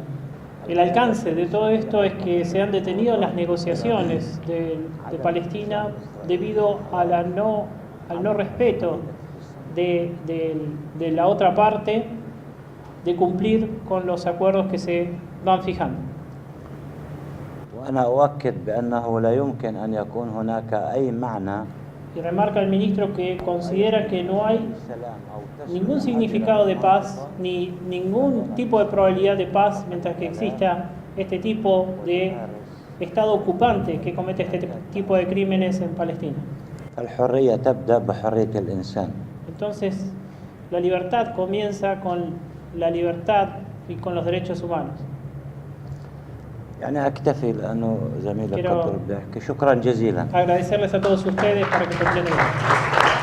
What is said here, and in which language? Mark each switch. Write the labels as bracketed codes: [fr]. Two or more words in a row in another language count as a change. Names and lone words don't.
[es] El alcance de todo esto es que se han detenido las negociaciones de Palestina debido al no respeto de la otra parte de cumplir con los acuerdos que se van fijando. [ar] وأنا أؤكد بأنه لا يمكن أن يكون هناك أي معنى [es] Y remarca el ministro que considera que no hay ningún significado de paz ni ningún tipo de probabilidad de paz mientras que exista este tipo de Estado ocupante que comete este tipo de crímenes en Palestina. [ar] الحرية تبدأ بحرية الإنسان. [es] Entonces, la libertad comienza con la libertad y con los derechos humanos. [ar] يعني أكتفي لأنه زميلك قدر بيحكي. شكرا جزيلا. [es] Agradecerles a todos ustedes para que comprenden.